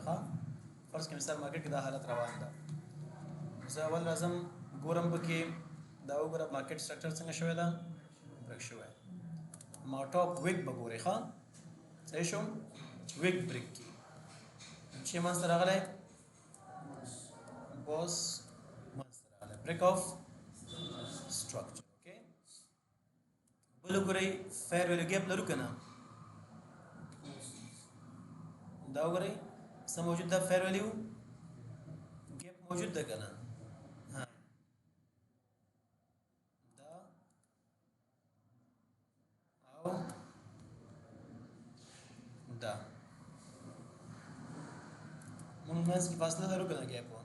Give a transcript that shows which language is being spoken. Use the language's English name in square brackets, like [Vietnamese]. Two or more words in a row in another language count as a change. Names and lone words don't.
[Pashto] ښه، فرض کړئ مثال مارکیټ کې دا حالت روان ده. زه اول راځم ګورم پکې دا وګوره [English] market structure [Pashto] څنګه شوی ده، بریک شوی. ما [English] top wick [Pashto] به ګورئ. ښه، صحیح شو. [English] wick break [Pashto] کې چې منځ ته راغلی [English] was break of structure. [Pashto] Okay, بل وګورئ [English] fair value gap [Pashto] لرو که نه؟ دا وګورئ څه موجود ده، [English] fair value gap [Pashto] موجود ده که نه؟ دا او دا موږ منځ کې فاصله لرو که نه ګیپ؟